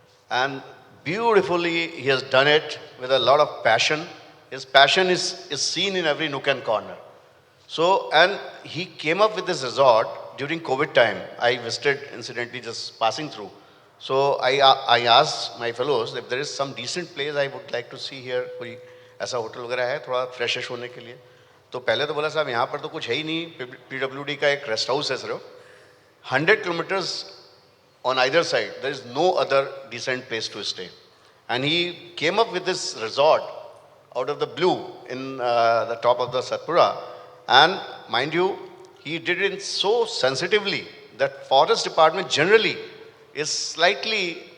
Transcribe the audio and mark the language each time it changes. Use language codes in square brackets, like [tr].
[en] And beautifully, he has done it with a lot of passion. His passion is seen in every nook and corner. So, and he came up with this resort during COVID time. I visited, incidentally, just passing through. So I asked my fellows if there is some decent place I would like to see here. [hi] कोई ऐसा hotel वगैरह है थोड़ा fresh होने के लिए. तो पहले तो बोला साहब यहाँ पर तो कुछ है ही नहीं. PWD का एक रेस्ट हाउस है सिर्फ. [en] 100 kilometers on either side. There is no other decent place to stay. And he came up with this resort out of the blue in the top of the Satpura. And mind you, he did it so sensitively that forest department generally is slightly,